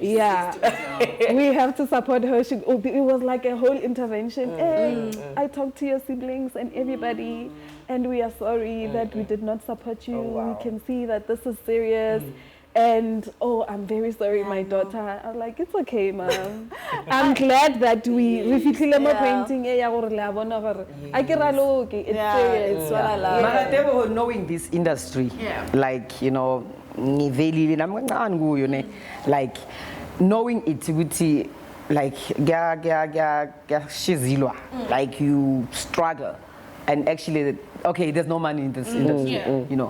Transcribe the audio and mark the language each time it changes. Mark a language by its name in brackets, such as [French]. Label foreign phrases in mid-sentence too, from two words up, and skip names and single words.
[English] Yeah, we have to support her. It was like a whole intervention. I talked to your siblings and everybody, and we are sorry that we did not support you. We can see that this is serious. And I'm very sorry, my daughter. I was like, it's okay, mom. I'm glad that we [Tswana] fitlhile mo painting e ya gore la bona gore a ke ralo ke [English] it's serious. It's what I love. Knowing this industry, like, you know, like knowing it, like you struggle. And actually, okay, there's no money in this industry, you know.